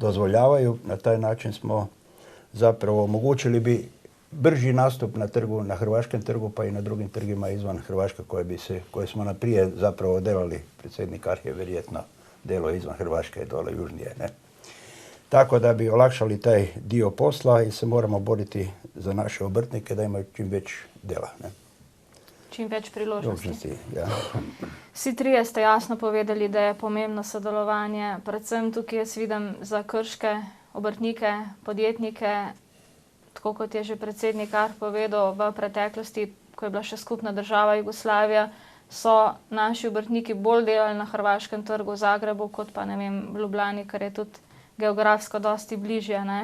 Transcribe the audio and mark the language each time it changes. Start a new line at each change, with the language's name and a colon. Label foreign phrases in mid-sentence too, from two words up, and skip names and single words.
Croatian: Na taj način smo zapravo omogućili bi brži nastup na trgu, na hrvaškem trgu pa i na drugim trgima izvan Hrvaške koje smo naprije zapravo delali. Predsjednik Arh je vjerojatno delo izvan Hrvaške dole južnije. Ne? Tako da bi olakšali taj dio posla i se moramo boriti za naše obrtnike da imaju
Slovenian: čim več dela.
Croatian: Ne?
Slovenian: Čim več priložnosti. Ja. Vsi trije ste jasno povedali, da je pomembno sodelovanje, predvsem tukaj jaz vidim za krške obrtnike, podjetnike, tako kot je že predsednik Arh povedal v preteklosti, ko je bila še skupna država Jugoslavija, so naši obrtniki bolj delali na hrvaškem trgu v Zagrebu, kot pa, ne vem, v Ljubljani, kar je tudi geografsko dosti bližje.